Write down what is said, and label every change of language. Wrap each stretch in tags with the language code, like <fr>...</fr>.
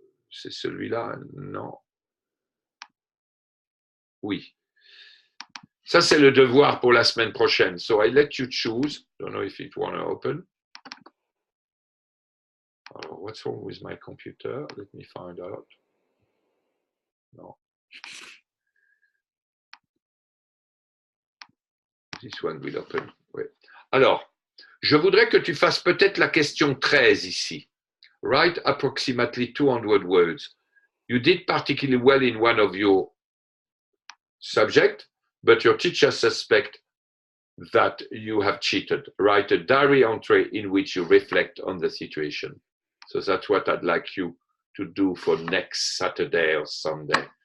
<fr>C'est celui-là? Non. Oui. Ça, c'est le devoir pour la semaine prochaine.</fr> <en>So I let you choose. Don't know if it want to open.</en> <fr>Alors,</fr> <en>what's wrong with my computer? Let me find out.</en> <fr>Non.</fr> <en>This one will open.</en> <fr>Oui. Alors, je voudrais que tu fasses peut-être la question 13 ici.</fr> <en>Write approximately 200 words. You did particularly well in one of your subjects, but your teacher suspects that you have cheated. Write a diary entry in which you reflect on the situation. So that's what I'd like you to do for next Saturday or Sunday.</en>